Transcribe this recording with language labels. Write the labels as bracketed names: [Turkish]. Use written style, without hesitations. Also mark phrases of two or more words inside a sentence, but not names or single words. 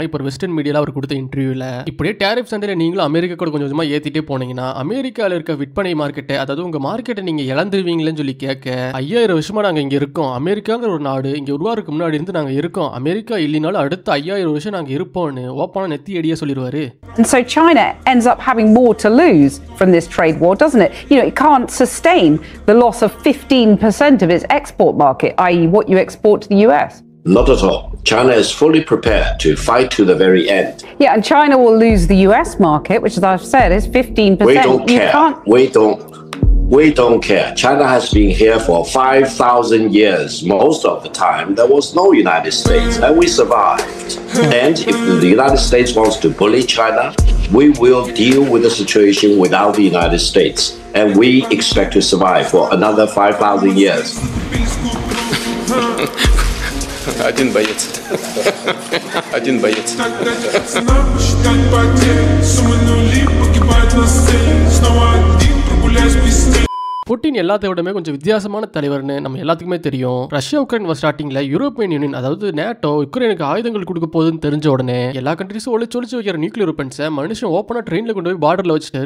[Tamil] இப்போ [English] western media [Tamil] அவர் கொடுத்த இன்டர்வியூல இப்படியே டேரிஃப் சண்டையில நீங்களும் அமெரிக்கா கூட கொஞ்சம் கொஞ்சமா ஏத்திட்டே போனீங்கன்னா அமெரிக்கால இருக்க விற்பனை மார்க்கெட்டை, அதாவது உங்க மார்க்கெட்டை நீங்க இழந்துருவீங்களேன்னு சொல்லி கேட்க, 5000 வருஷமா நாங்க இங்க இருக்கோம், அமெரிக்காங்கிற ஒரு நாடு இங்க உருவாருக்கு முன்னாடி இருந்து நாங்க இருக்கோம், அமெரிக்கா இல்லைனாலும் அடுத்த 5000 வருஷம் நாங்க இருப்போம்னு ஓப்பனா நெத்தி அடியா சொல்லிடுவாரு. [English] And so China ends up having more to lose from this trade war, doesn't it? You know, it can't sustain the loss of 15% of its export market, i.e. what you export to the US. Not at all. China is fully prepared to fight to the very end. Yeah, and China will lose the US market, which, as I've said, is 15%. We don't care. We don't care. China has been here for 5,000 years. Most of the time, there was no United States, and we survived. And if the United States wants to bully China, we will deal with the situation without the United States. And we expect to survive for another 5,000 years. [Russian] Один боец. Один боец. [Tamil] புட்டின் எல்லாத்தை விடமே கொஞ்சம் வித்தியாசமான தலைவர்னு நம்ம எல்லாத்துக்குமே தெரியும். ரஷ்யா உக்ரைன் ஸ்டார்டிங்ல யூரோப்பியன் யூனியன், அதாவது நேட்டோ உக்ரைனுக்கு ஆயுதங்கள் கொடுக்க போகுதுன்னு தெரிஞ்ச உடனே எல்லா கண்ட்ரீஸும் ஒளிச்சு வைக்கிற [English] nuclear weapons [Tamil] மனுஷன் ஓப்பனா ட்ரெயின்ல கொண்டு போய் பார்டர்ல வச்சுட்டாரு.